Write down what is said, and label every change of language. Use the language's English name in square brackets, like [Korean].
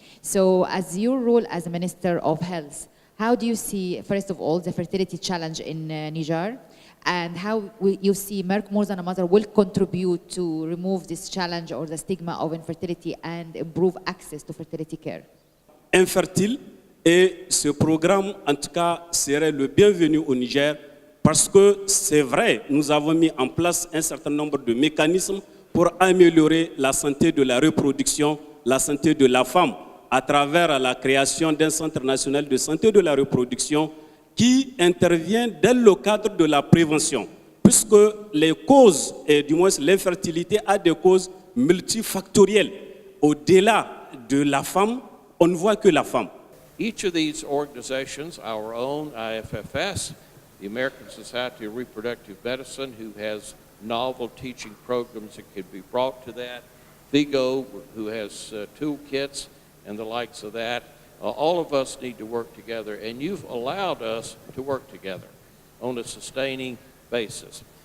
[English] So as your role as a Minister of Health, how do you see, first of all, the fertility challenge in Niger, and how you see Merck More Than a Mother will contribute to remove this challenge or the stigma of infertility and improve access to fertility care? Infertile. [French] Et ce programme, en tout cas, serait le bienvenu au Niger parce que c'est vrai, nous avons mis en place un certain nombre de mécanismes pour améliorer la santé de la reproduction, la santé de la femme, à travers la création d'un centre national de santé de la reproduction qui intervient dans le cadre de la prévention, puisque les causes, et du moins l'infertilité, a des causes multifactorielles. Au-delà de la femme, on ne voit que la femme. [English] Each of these organizations, our own IFFS, the American Society of Reproductive Medicine, who has novel teaching programs that could be brought to that, Vigo, who has toolkits and the likes of that, all of us need to work together, and you've allowed us to work together on a sustaining basis.